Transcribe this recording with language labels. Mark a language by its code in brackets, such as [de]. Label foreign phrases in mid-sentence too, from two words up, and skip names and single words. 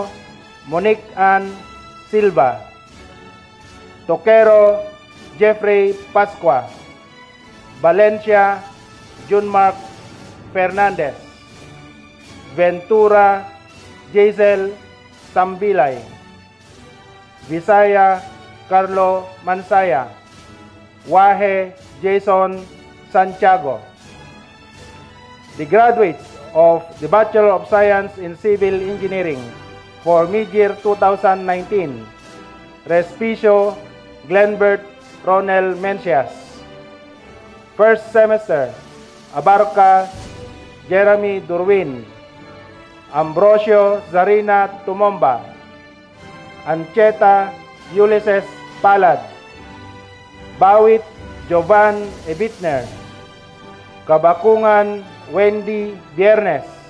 [en] Monique Ann Silva, Toquero Jeffrey Pascua, Valencia Junmark Fernandez, Ventura Jaisel Sambilay, Visaya Carlo Mansaya, Wahe Jason Santiago. The graduates of the Bachelor of Science in Civil Engineering for mid-year 2019, Respicio Glenbert Ronel Mencias. First semester, Abarca Jeremy Durwin, Ambrosio Zarina Tumomba, Ancheta Ulysses Palad, Bawit Jovan Ebitner, Kabakungan Wendy Viernes,